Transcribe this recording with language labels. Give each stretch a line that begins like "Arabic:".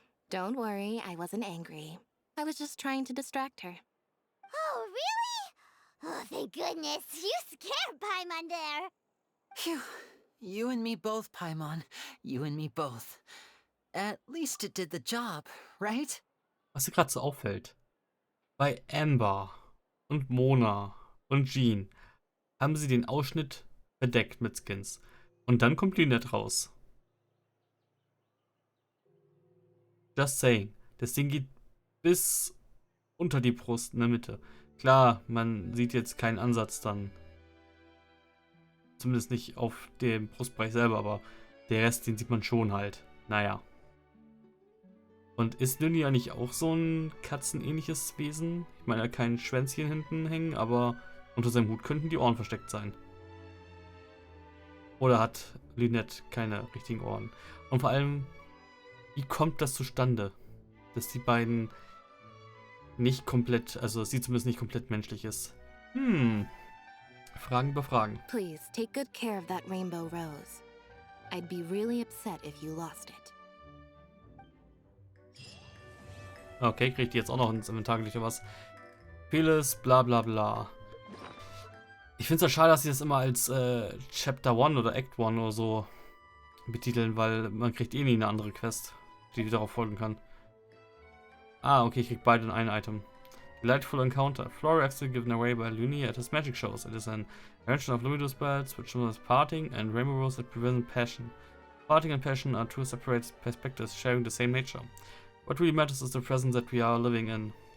English: Don't worry, I wasn't angry. I was just trying to distract her. Oh, really? Oh, thank goodness. You scared Paimon there. Phew. You and me both, Paimon. You and me both. At least it did the job, right?
German: Was dir gerade so auffällt, bei Amber und Mona und Jean haben sie den Ausschnitt bedeckt mit Skins. Und dann kommt Lynette raus.
English: Just saying.
German: Das Ding geht bis unter die Brust in der Mitte. Klar, man sieht jetzt keinen Ansatz dann. Zumindest nicht auf dem Brustbereich selber, aber der Rest, den sieht man schon halt. Naja. Und ist Lynn ja nicht auch so ein katzenähnliches Wesen? Ich meine, er hat kein Schwänzchen hinten hängen, aber unter seinem Hut könnten die Ohren versteckt sein. Oder hat Lynette keine richtigen Ohren? Und vor allem, wie kommt das zustande, dass die beiden nicht komplett, also dass sie zumindest nicht komplett menschlich ist? Fragen über Fragen.
English: Please, take good care of that rainbow rose. I'd be really upset if you lost it.
German: Okay, kriegt die jetzt auch noch ins Inventar gelegt oder was? Vieles, bla bla bla. Ich finde es ja schade, dass sie das immer als Chapter 1 oder Act 1 oder so betiteln, weil man kriegt eh nie eine andere Quest, die darauf folgen kann. Ah, okay, ich krieg beide in ein Item.
English: Delightful encounter. Flower accident given away by Looney at his magic shows. It is an invention of Lumidos bells, which shows parting, and rainbow rose that prevent passion. Parting and passion are two separate perspectives sharing the same nature. What really matters is the present that we are living in.